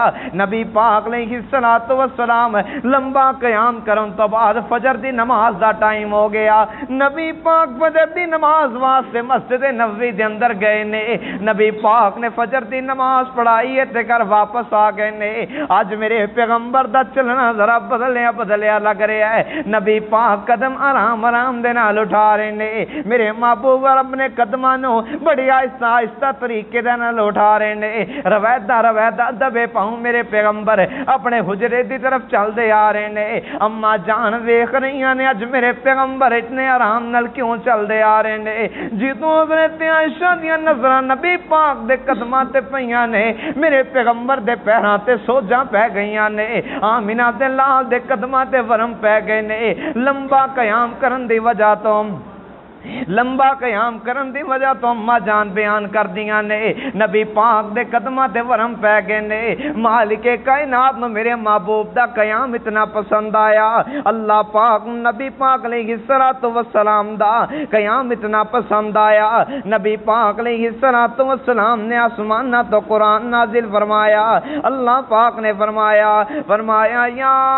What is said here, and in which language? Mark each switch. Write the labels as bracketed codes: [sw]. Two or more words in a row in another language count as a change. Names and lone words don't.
[pa] نبی پاک [ar] علیہ السلام [pa] لمبا قیام کرن تو بعد فجر دی نماز دا ٹائم ہو گیا، نبی پاک فجر دی نماز واسطے مسجد نبوی دے اندر گئے نے، نبی پاک نے فجر دی نماز پڑھائی تے گھر واپس آ گئے نے۔ آج میرے پیغمبر دا چلنا ذرا بدلیا لگ رہا ہے، نبی پاک قدم آرام دے نال اٹھا رہے نے، میرے محبوب اپنے قدماں نو بڑی آہستہ طریقے دے نال اٹھا رہے نے، رویدہ دبے پاؤں میرے پیغمبر اپنے حجرے دی طرف چل دے آ رہے نے، اما جان ویکھ رہی نے اج میرے پیغمبر اتنے آرام نال کیوں چل دے آ رہے نے، جدوں حضرت عائشہ دیاں نظراں نبی پاک دے قدماں تے پیاں نے، میرے پیغمبر دے پیراں تے سوجاں پہ گئیاں نے، آمینہ دے لال دے قدماں تے ورم پہ گئے نے، لمبا قیام کرن دی وجہ تو اما جان بیان کر دیاں نے، نبی پاک دے قدماں تے ورم پہ گئے نے، مالک کائنات نو میرے محبوب دا قیام اتنا پسند آیا، اللہ پاک نبی پاک [ar] علیہ السلام [pa] دا قیام اتنا پسند آیا، نبی پاک [ar] علیہ السلام [pa] نے آسمانہ تو قرآن نازل فرمایا، اللہ پاک نے فرمایا یا